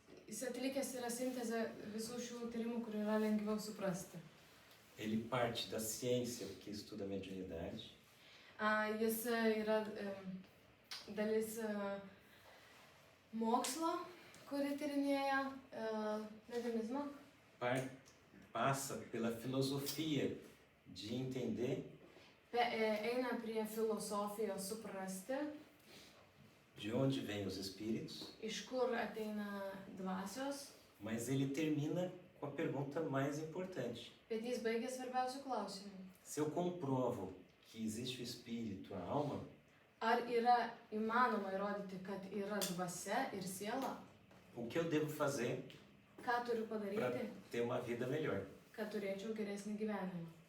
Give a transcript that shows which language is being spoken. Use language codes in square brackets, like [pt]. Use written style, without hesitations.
[lt] Jis atlikęs yra sintezę visų šių tyrimų, kur yra lengviau suprasti. [pt] Ele parte da ciência que estuda a mediunidade, [lt] Jis yra dalis mokslo, kuri tyrinėja mediumizmą. [pt] passa pela filosofia de entender [lt] Eina prie filosofijos suprasti, [pt] de onde vêm os espíritos, [lt] iš kur ateina dvasios, [pt] mas ele termina com a pergunta mais importante. [lt] bet jis baigia svarbiausių klausimų. [pt] Se eu comprovo que existe o espírito, a alma, [lt] Ar yra įmanoma įrodyti, kad yra dvasia ir siela? [pt] o que eu devo fazer [lt] Ką turiu [pt] para [lt] padaryti, [pt] ter uma vida melhor? [lt] kad turėčiau geresnį gyvenimą?